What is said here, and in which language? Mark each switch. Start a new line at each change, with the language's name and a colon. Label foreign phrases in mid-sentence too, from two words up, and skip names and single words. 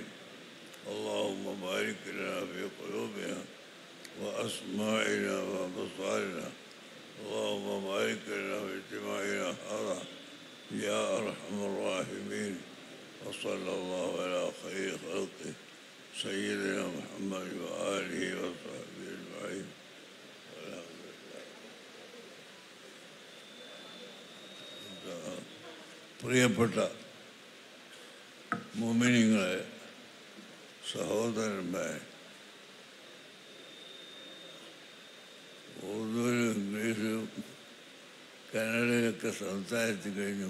Arabic: اللهم بارك لنا في قلوبنا وأسماعنا وأبصارنا، اللهم بارك لنا في اجتماعنا هذا يا أرحم الراحمين. وصلى الله على خير خلقه سيدنا محمد وآله وصحبه أجمعين.
Malayalam: പ്രിയപ്പെട്ട മുഅ്മിനീങ്ങളെ, സഹോദരന്മാരെ, ഉറുദുവിലും ഇംഗ്ലീഷിലും കന്നഡയിലൊക്കെ സംസാരിച്ചു കഴിഞ്ഞു.